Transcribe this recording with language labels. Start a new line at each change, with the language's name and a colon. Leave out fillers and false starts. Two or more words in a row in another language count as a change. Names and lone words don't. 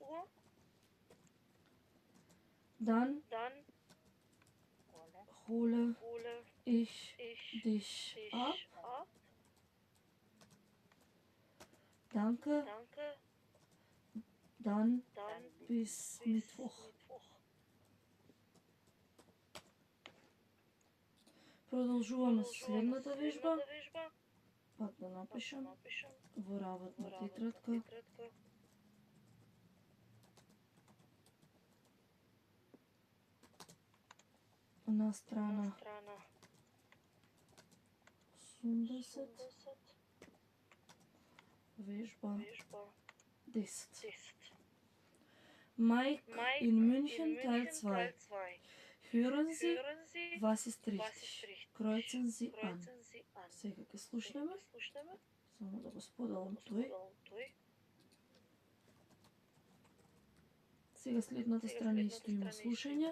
German: Dann hole ich dich ab. Danke. Dann bis Mittwoch.
Macedonian: Продолжуваме со следната вежба. Пак да напишам во работна тетрадка. На страна 80. Вежба 10.
German: Mike in München Teil 2. Hören Sie, was ist richtig? Kreuzen Sie an.
Macedonian: Сега ќе слушнеме. Само да го споделам тој. Сега следната страна исто има слушање.